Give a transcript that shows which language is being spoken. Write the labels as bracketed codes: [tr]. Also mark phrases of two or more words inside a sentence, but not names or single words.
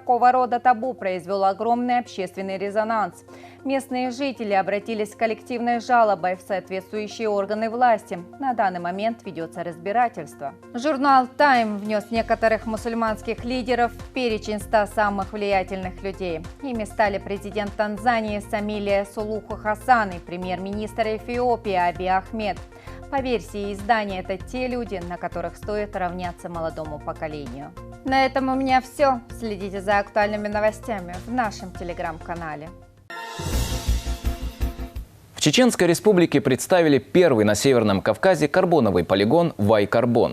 [ru] Такого рода табу произвел огромный общественный резонанс. Местные жители обратились с коллективной жалобой в соответствующие органы власти. На данный момент ведется разбирательство. Журнал «Тайм» внес некоторых мусульманских лидеров в перечень 100 самых влиятельных людей. Ими стали президент Танзании Самилия Сулуху Хасан и премьер-министр Эфиопии Абий Ахмед. По версии издания, это те люди, на которых стоит равняться молодому поколению. На этом у меня все. Следите за актуальными новостями в нашем телеграм-канале. В Чеченской Республике представили первый на Северном Кавказе карбоновый полигон «Вайкарбон».